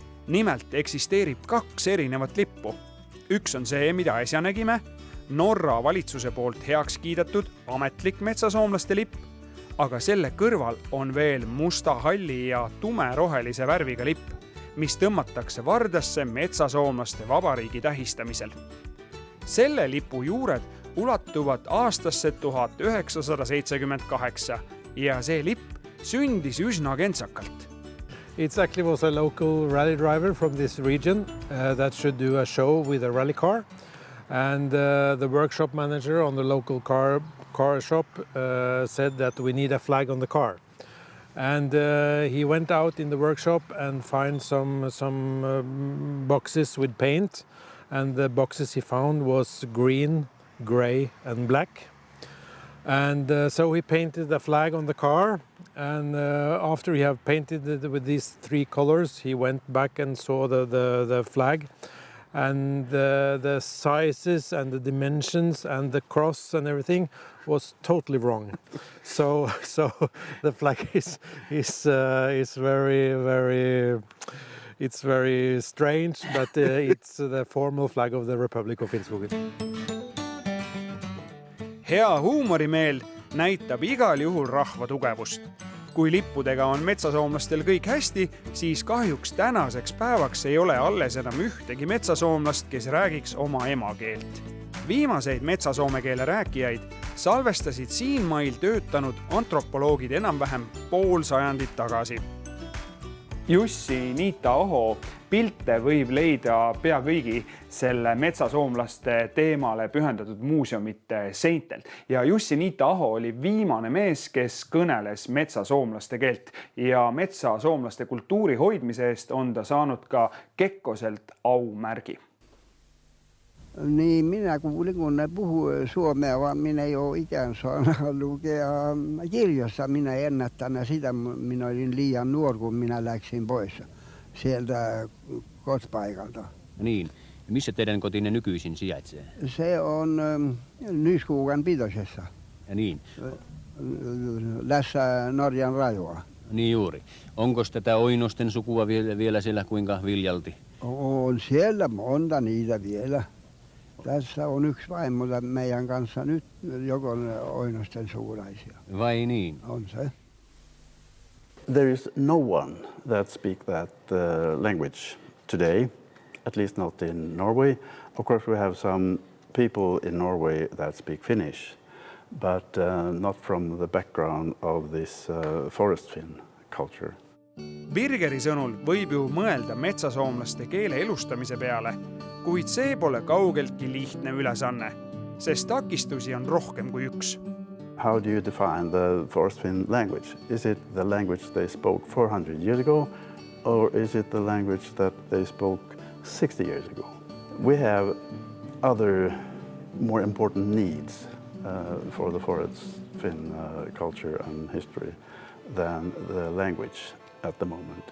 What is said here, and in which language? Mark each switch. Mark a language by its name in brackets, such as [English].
[Estonian] Nimelt eksisteerib 2 erinevat lippu. Üks on see, mida äsja nägime, Norra valitsuse poolt heaks kiidetud ametlik metsasoomlaste lipp, aga selle kõrval on veel musta, halli ja tumerohelise värviga lipp, mis tõmmatakse vardasse metsasoomlaste vabariigi tähistamisel. Selle lipu juured ulatuvad aastasse 1978 ja see lipp sündis üsna kentsakalt. [English] It actually was a local rally driver from this region that should do a show with a rally car. And the workshop manager on the local car shop said that we need a flag on the car. And he went out in the workshop and found some boxes with paint. And the boxes he found was green, gray and black. And so he painted the flag on the car. And after he had painted it with these 3 colors, he went back and saw the flag. And the sizes and the dimensions and the cross and everything was totally wrong. So the flag is very strange, but it's the formal flag of the Republic of Finnskogen. [Estonian] Hea huumorimeel näitab igal juhul rahva tugevust. Kui lippudega on metsasoomlastel kõik hästi, siis kahjuks tänaseks päevaks ei ole alles enam ühtegi metsasoomlast, kes räägiks oma emakeelt. Viimaseid metsasoomekeele rääkijaid salvestasid siin mail töötanud antropoloogid enam-vähem pool sajandit tagasi. Jussi Niita-Aho pilte võib leida pea kõigi selle metsasoomlaste teemale pühendatud muuseumite seintel. Ja Jussi Niita-Aho oli viimane mees, kes kõneles metsasoomlaste keelt ja metsasoomlaste kultuuri hoidmise eest on ta saanud ka Kekkoselt aumärgi. [Finnish] Niin minä kun ne puhuu suomea, vaan minä jo ikään saanut lukea kirjassa. Minä ennättänä sitä, minä olin liian nuori, kun minä läksin pois sieltä kotipaikalta. Niin. Missä teidän kotinne nykyisin sijaitsee? Se on Nyskogan Pitosessa. Ja niin. Lässä Norjan rajoa. Niin juuri. Onko tätä Oinosten sukua vielä siellä kuinka viljalti? On siellä monta niitä vielä. Tässä on yksi vaimo meidän kanssa nyt, joko Oinosten sukulaisia. Vai niin? On se. [English] There is no one that speaks that language today, at least not in Norway. Of course, we have some people in Norway that speak Finnish, but not from the background of this forest Finn culture. [Estonian] Birgeri sõnul võib ju mõelda metsasoomlaste keele elustamise peale, kuid see pole kaugeltki lihtne ülesanne, sest takistusi on rohkem kui üks. [English] How do you define the forest Finn language? Is it the language they spoke 400 years ago, or is it the language that they spoke 60 years ago? We have other more important needs for the forest Finn culture and history than the language at the moment.